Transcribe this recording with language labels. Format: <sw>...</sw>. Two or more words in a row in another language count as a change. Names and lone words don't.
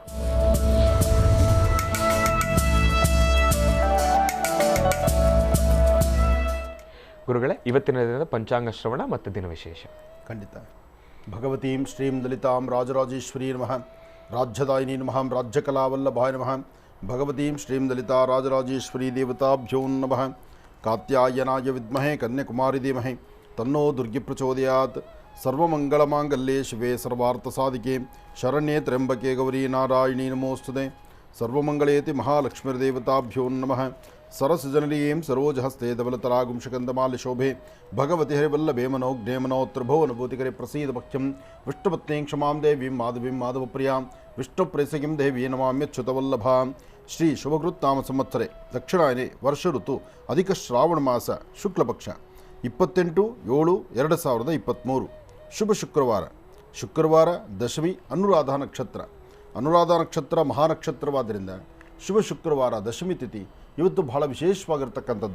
<kn>ಗುರುಗಳೇ, ಇವತ್ತಿನ ದಿನದ ಪಂಚಾಂಗ ಶ್ರವಣ ಮತ್ತು ದಿನವಿಶೇಷ. ಖಂಡಿತ.</kn> <sa>ಭಗವತೀಂ ಶ್ರೀಂ ಲಲಿತಾಂ ರಾಜರಾಜೇಶ್ವರೀ ನಮಃ, ರಾಜ್ಯದಾಯಿನಿ ನಮಃ, ರಾಜ್ಯಕಲಾವಲ್ಲಭಾಯ ನಮಃ. ಭಗವತೀಂ ಶ್ರೀಂ ಲಲಿತಾ ರಾಜರಾಜೇಶ್ವರಿ ದೇವತಾಭ್ಯೋ ನಮಃ. ಕಾತ್ಯಾಯನಾಯ ವಿದ್ಮಹೇ ಕನ್ಯಾಕುಮಾರಿ ಧೀಮಹಿ ತನ್ನೋ ದುರ್ಗಿ ಪ್ರಚೋದಯಾತ್. ಸರ್ವಮಂಗಳಮಾಂಗಲ್ಯೆ ಶಿವೆ ಸರ್ವಾರ್ಥಸಾಧಿಕೆ ಶರಣ್ಯೇ ತ್ರ್ಯಂಬಕೆ ಗೌರಿ ನಾರಾಯಣೀ ನಮೋಸ್ತುತೆ. ಸರ್ವಮಂಗಳೇತಿ ಮಹಾಲಕ್ಷ್ಮೀರ್ದೇವತಾಭ್ಯೋ ನಮಃ. ಸರಸಜನಲೀಂ ಸರೋಜಹಸ್ತೆ ಧವಲತರಾಗುಂಶಕಂದಮಾಲಿ ಶೋಭೆ ಭಗವತಿ ಹರಿವಲ್ಲಭೆ ಮನೋಜ್ಞೆ ಮನೋತ್ರಭೋವನುಭೂತಿಕರೆ ಪ್ರಸೀದ ಭಕ್ಷ್ಯಂ ವಿಷ್ಣುಪತ್ನೀಂ ಕ್ಷಮಾಂ ದೇವೀಂ ಮಾಧವೀಂ ಮಾಧವಪ್ರಿಯಾಂ ವಿಷ್ಣುಪ್ರೇಸಗಿಂ ದೇವಿ ನಮಾಮ್ಯಚ್ಯುತವಲ್ಲಭಾಂ. ಶ್ರೀ ಶುಭಕೃತ್ತಾಮ ಸಂವತ್ಸರೆ ದಕ್ಷಿಣಾಯನೆ ವರ್ಷ ಋತು ಅಧಿಕ ಶ್ರಾವಣ ಮಾಸ ಶುಕ್ಲಪಕ್ಷ 28/7/2023 ಶುಭ ಶುಕ್ರವಾರ.</sa> <kn>ಶುಕ್ರವಾರ ದಶಮಿ ಅನುರಾಧ ನಕ್ಷತ್ರ. ಅನುರಾಧ ನಕ್ಷತ್ರ ಮಹಾನಕ್ಷತ್ರವಾದ್ದರಿಂದ ಶುಭ ಶುಕ್ರವಾರ ದಶಮಿ ತಿಥಿ ಇವತ್ತು ಬಹಳ ವಿಶೇಷವಾಗಿರ್ತಕ್ಕಂಥದ್ದು.</kn>